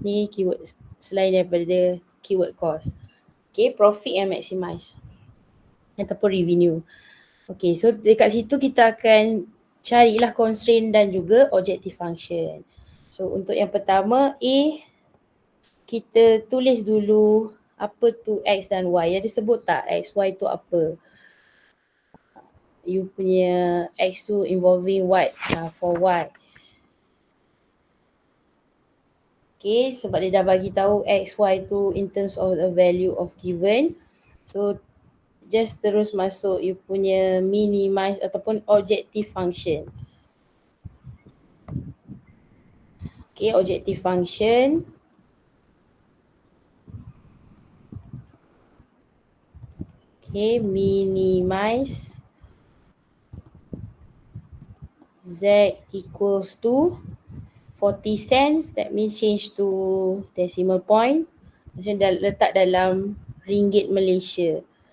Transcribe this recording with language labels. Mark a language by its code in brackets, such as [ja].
[ms] Ni keyword selain daripada keyword cost. [en] Okay, profit and maximize. [ms] Ataupun revenue. Okay, so dekat situ kita akan carilah constraint dan juga objective function. So untuk yang pertama A, kita tulis dulu apa tu X dan Y. Dia sebut tak X, Y tu apa? You punya X tu [en] involving what? For Y. [ms] Okay, sebab dia dah bagi tahu X, Y tu [en] in terms of the value of given. [ms] So just terus masuk you punya minimize ataupun objective function. [en] Okay, objective function. Okay, minimize Z equals to 40 cents. That means change to decimal point. [ms] Macam letak dalam ringgit Malaysia.